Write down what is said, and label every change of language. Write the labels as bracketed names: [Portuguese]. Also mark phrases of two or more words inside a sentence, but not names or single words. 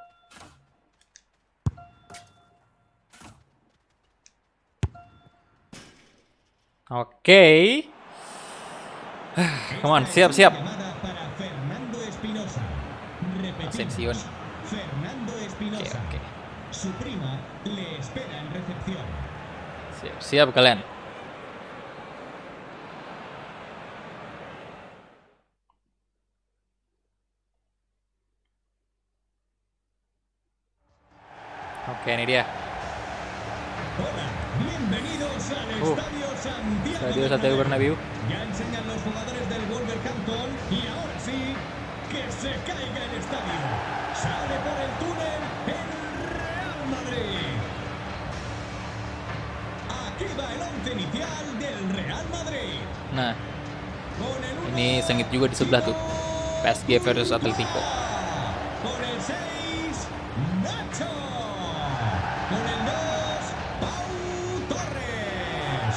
[Indonesian] Oke. [English] Come on, [Indonesian] siap. Asensio nih. Oke. Siap kalian. Oke, ini dia. [Spanish] Estadio Santiago Bernabéu. Ya enseñan los jugadores del Wolverhampton y ahora sí, que se caiga el estadio. Sale por el túnel el Real Madrid. Aquí va el once inicial del Real Madrid. [Indonesian] Nah, ini sengit juga di sebelah tuh. PSG versus Atletico. [Spanish] Con el 6, Nacho. Con el 2, Pau Torres.